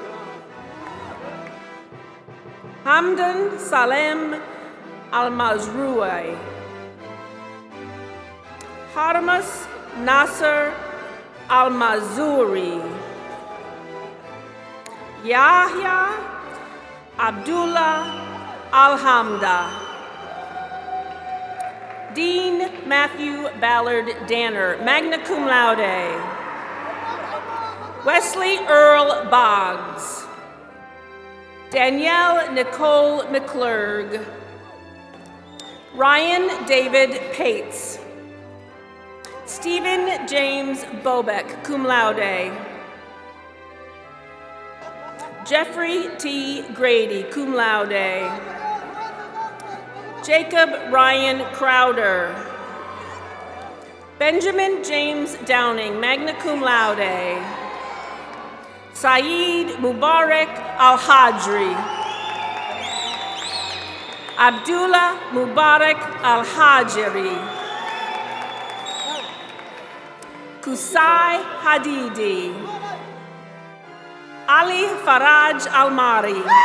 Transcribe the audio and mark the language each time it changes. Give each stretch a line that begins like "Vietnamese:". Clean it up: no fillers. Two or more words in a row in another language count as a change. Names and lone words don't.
English: Hamdan Salem Al-Mazrui. Harmas Nasser Al-Mazuri. Yahya Abdullah Alhamda. Dean Matthew Ballard Danner,
Latin: magna cum laude.
English: Wesley Earl Boggs. Danielle Nicole McClurg. Ryan David Pates. Stephen James Bobeck,
Latin: cum laude.
English: Jeffrey T. Grady,
Latin: cum laude.
English: Jacob Ryan Crowder. Benjamin James Downing,
Latin: magna cum laude.
English: Saeed Mubarak Al-Hajri. Abdullah Mubarak Al-Hajri. Kusai Hadidi. Ali Faraj Almari.